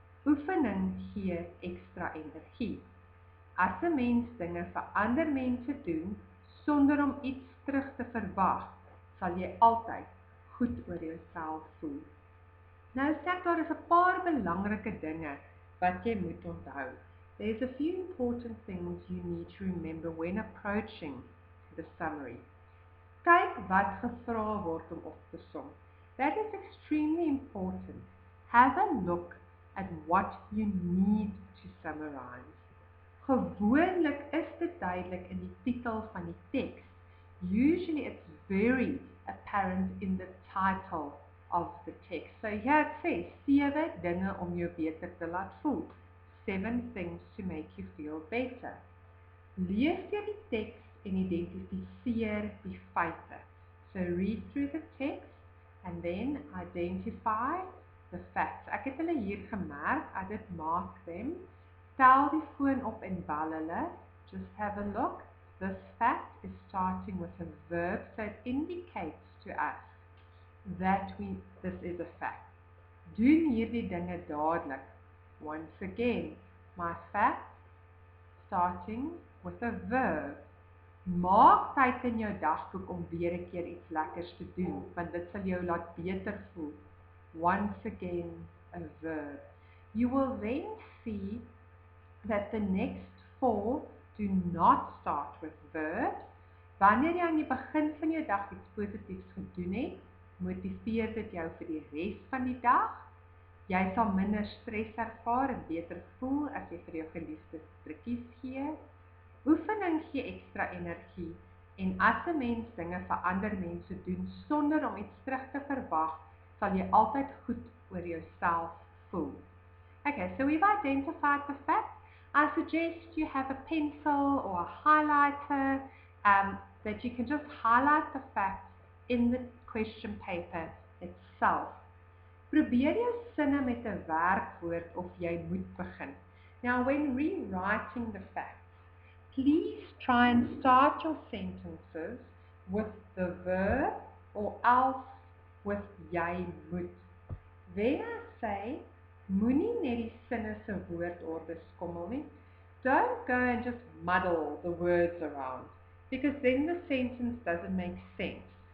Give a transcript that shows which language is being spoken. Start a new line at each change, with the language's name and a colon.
Afrikaans: Oefening gee ekstra energie. As 'n mens dinge vir ander mense doen, sonder om iets terug te verwag, sal jy altyd goed oor jouself voel. Nou sê daar is 'n paar belangrike dinge wat jy moet onthou.
English: There's a few important things you need to remember when approaching the summary.
Afrikaans: Kyk wat gevra word om op te som.
English: That is extremely important. Have a look at what you need to summarize.
Afrikaans: Gewoonlik is dit duidelik in die titel van die teks.
English: Usually it's very apparent in the title of the text. So here it says,
Afrikaans: 7 dinge om jou beter te laat voel.
English: 7 things to make you feel better.
Afrikaans: Lees deur die teks en identifiseer die feite.
English: So read through the text and then identify the facts.
Afrikaans: Ek het hulle hier gemerk,
English: I did mark them.
Afrikaans: Tel die foon op en bel hulle.
English: Just have a look. This fact is starting with a verb, so it indicates to us that this is a fact.
Afrikaans: Doen hierdie dinge dadelik.
English: Once again, my fact starting with a verb.
Afrikaans: Maak tyd in jou dagboek om weer 'n keer iets lekkers te doen, want dit sal jou laat beter voel.
English: Once again, a verb. You will then see that the next 4 do not start with verbs.
Afrikaans: Wanneer jy aan die begin van jou dag iets positiefs gedoen het, motiveer dit jou vir die res van die dag. Jy sal minder stres ervaar en beter voel as jy vir jou geliefdes drukkies gee. Oefening gee ekstra energie en as 'n mens dinge vir ander mense doen sonder om iets terug te verwag, sal jy altyd goed oor jouself voel.
English: Okay, so we've identified the facts. I suggest you have a pencil or a highlighter that you can just highlight the facts in the question paper itself.
Afrikaans: Probeer jou sinne met 'n werkwoord of jy moet begin.
English: Now, when rewriting the facts, please try and start your sentences with the verb or else with
Afrikaans: jy moet.
English: When I say,
Afrikaans: moenie net die sinne se woordorde skommel nie,
English: don't go and just muddle the words around, because then the sentence doesn't make sense.